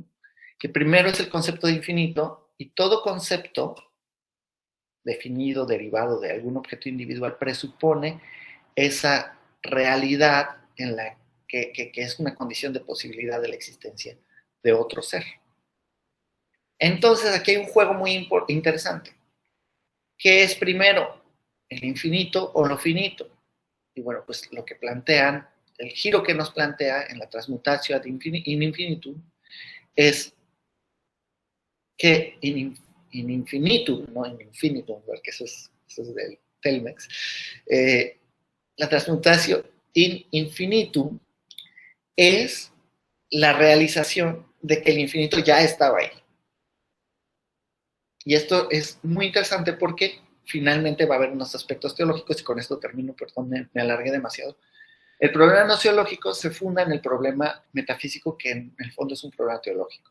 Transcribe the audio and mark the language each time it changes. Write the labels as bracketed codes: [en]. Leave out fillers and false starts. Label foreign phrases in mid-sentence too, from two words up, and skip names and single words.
[es] Que primero es el concepto de infinito y todo concepto definido, derivado de algún objeto individual, presupone esa realidad en la que es una condición de posibilidad de la existencia de otro ser. Entonces, aquí hay un juego muy interesante. ¿Qué es primero, el infinito o lo finito? Y bueno, pues lo que plantean, el giro que nos plantea en la [la] transmutatio ad infinitum [es] es que [la] in infinitum, [es] no [la] in infinitum, [es] porque eso es del Telmex, la [la] transmutatio in infinitum [es] es la realización de que el infinito ya estaba ahí. Y esto es muy interesante porque finalmente va a haber unos aspectos teológicos, y con esto termino, perdón, me alargué demasiado. El problema noceológico se funda en el problema metafísico, que en el fondo es un problema teológico.